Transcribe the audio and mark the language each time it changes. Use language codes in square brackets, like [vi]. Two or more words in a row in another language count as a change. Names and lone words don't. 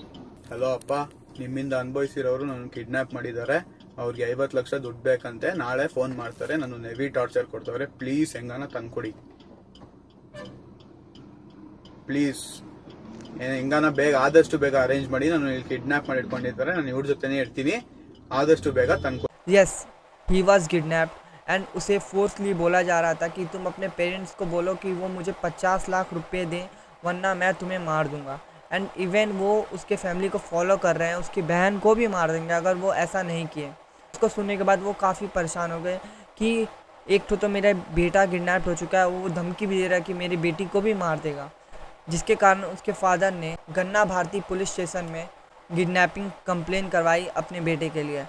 [kn] ಹಲೋ ಅಪ್ಪ, ನಿಮ್ಮಿಂದ ಅನುಭವಿಸಿರೋರು ನನ್ನ ಕಿಡ್ನಾಪ್ ಮಾಡಿದ್ದಾರೆ, ಅವ್ರಿಗೆ 50 ಲಕ್ಷ ದುಡ್ಡು ಬೇಕಂತೆ, ನಾಳೆ ಫೋನ್ ಮಾಡ್ತಾರೆ, ನಾನು [en] heavy torture [kn] ಕೊಡ್ತವ್ರೆ, ಪ್ಲೀಸ್ ಹೆಂಗಾನ ತಂದ್ಕೊಡಿ ಪ್ಲೀಸ್, ಹೆಂಗಾನ ಬೇಗ ಆದಷ್ಟು ಬೇಗ ಅರೇಂಜ್ ಮಾಡಿ, ನಾನು ಇಲ್ಲಿ ಕಿಡ್ನಾಪ್ ಮಾಡಿ ಇಟ್ಕೊಂಡಿದ್ದಾರೆ, ನಾನು ಇವ್ರ ಜೊತೆನೇ ಇರ್ತೀನಿ, ಆದಷ್ಟು ಬೇಗ ತಂದ್ಕೊಡಿ. [en] yes, he was kidnapped and [hi] उसे फोर्सली बोला जा रहा था कि तुम अपने पेरेंट्स को बोलो कि वो मुझे 50 लाख रुपए दें वरना मैं तुम्हें मार दूंगा। [en] and even [hi] वो उसके फैमिली को फॉलो कर रहे हैं, उसकी बहन को भी मार देंगे अगर वो ऐसा नहीं किए। उसको सुनने के बाद वो काफ़ी परेशान हो गए कि एक तो मेरा बेटा किडनैप हो चुका है, वो धमकी भी दे रहा है कि मेरी बेटी को भी मार देगा, जिसके कारण उसके फादर ने गन्ना भारती [en] police station [hi] में [en] kidnapping complaint [hi] करवाई अपने बेटे के लिए।